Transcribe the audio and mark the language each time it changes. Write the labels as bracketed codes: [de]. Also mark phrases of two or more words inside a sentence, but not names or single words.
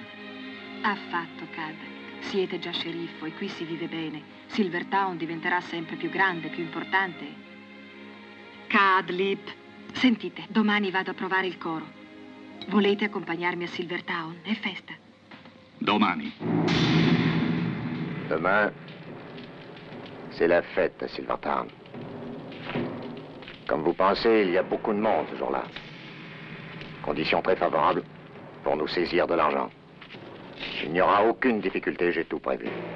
[it] Affatto, Cad. Siete già sceriffo e qui si vive bene. Silvertown diventerà sempre più grande, più importante. Cudlip, sentite, domani vado a provare il coro. Volete accompagnarmi a Silvertown? È festa. Domani. [fr] Demain, c'est la fête à Silvertown. Comme vous pensez, il y a beaucoup de monde ce jour-là. Conditions très favorables pour nous saisir de l'argent. Il n'y aura aucune difficulté, j'ai tout prévu.